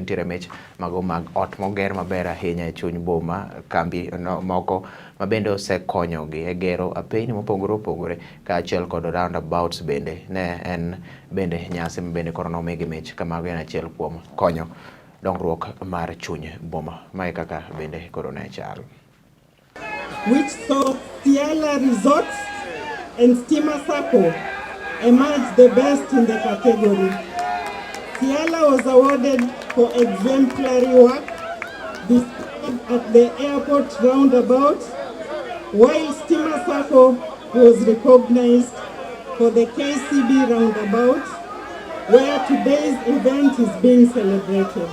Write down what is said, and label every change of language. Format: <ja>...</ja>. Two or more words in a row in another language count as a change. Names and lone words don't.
<luo>Nitiere mich mago mag ot moger maber ahinya e chuny boma, kambi moko ma bende osekonyogi e gero apeyni mopogore opogore kaachiel kod roundabouts bende ne en bende nyasi ma bende koro nomigi mich kamago en achiel kuom konyo dongruok mar chuny boma. Mae kaka bende koro ne chal.</luo> <en>Which saw Ciala Resorts and Stima Sacco emerged the best in the category. Ciala was awarded for exemplary work displayed at the airport roundabout, while Stima Sacco was recognized for the KCB roundabout, where today's event is being celebrated.</en>